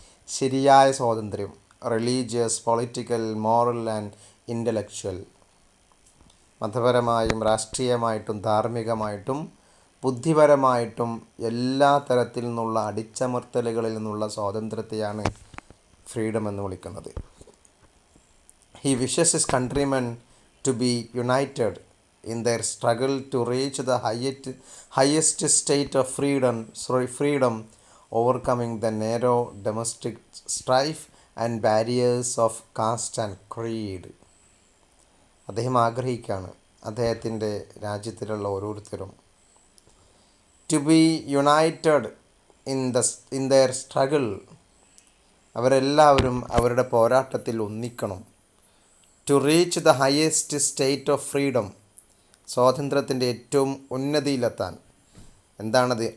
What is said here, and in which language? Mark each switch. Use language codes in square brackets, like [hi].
[ml] ശരിയായ സ്വാതന്ത്ര്യം, religious, political, moral and intellectual, മതപരമായും രാഷ്ട്രീയമായിട്ടും ധാർമ്മികമായിട്ടും ബുദ്ധിപരമായിട്ടും എല്ലാ തരത്തിൽ നിന്നുള്ള അടിച്ചമർത്തലുകളിൽ നിന്നുള്ള സ്വാതന്ത്ര്യത്തെയാണ് ഫ്രീഡം എന്ന് വിളിക്കുന്നത്. [en] He wishes his countrymen to be united in their struggle to reach the highest state of freedom, overcoming the narrow domestic strife and barriers of caste and creed. [ml] അദ്ദേഹം ആഗ്രഹിക്കുകയാണ് അദ്ദേഹത്തിൻ്റെ രാജ്യത്തിലുള്ള ഓരോരുത്തരും [en] to be united in their struggle, [ml] അവരെല്ലാവരും അവരുടെ പോരാട്ടത്തിൽ ഒന്നിക്കണം. [en] to reach the highest state of freedom, [ml] സ്വാതന്ത്ര്യത്തിൻ്റെ ഏറ്റവും ഉന്നതിയിലെത്താൻ. എന്താണത്?